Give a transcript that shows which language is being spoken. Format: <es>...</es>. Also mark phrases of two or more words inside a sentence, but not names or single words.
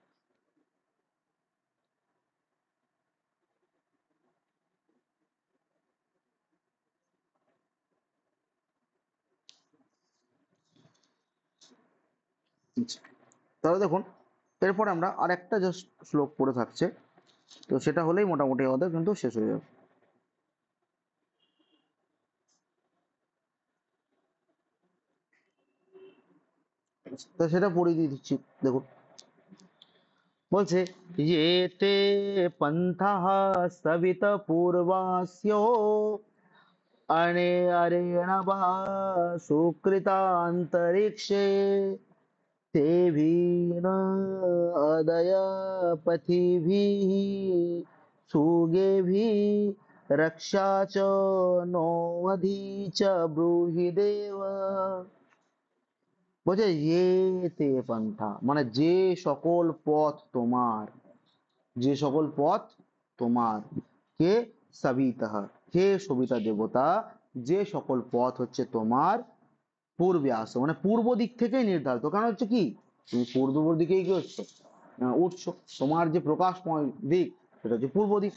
<bn>আচ্ছা, তাহলে দেখুন এরপর আমরা আরেকটা জাস্ট শ্লোক পড়ে থাকছে, তো সেটা হলেই মোটামুটি আমাদের কিন্তু শেষ হয়ে যাবে। তো সেটা পড়ে দিয়ে দিচ্ছি, দেখুন বলছে</bn> <sa>ये ते पंथः सवितपूर्वास्यो अणे अरेणवः सुकृतान्तरिक्षे तेभिः अदय पथिभिः सुगेभिः रक्षा च नो अधि च ब्रूहि देव।</sa> <bn>বলছে</bn> <sa>ये ते पंथा</sa> <bn>মানে যে সকল পথ তোমার, যে সকল পথ তোমার, কে সবিতঃ, হে সবিতা দেবতা, যে সকল পথ হচ্ছে তোমার পূর্বে আসো, মানে পূর্ব দিক থেকেই নির্ধারিত, কারণ হচ্ছে কি তুমি পূর্ব দিকেই কি হচ্ছে উঠছো, তোমার যে প্রকাশময় দিক সেটা হচ্ছে পূর্ব দিক।</bn>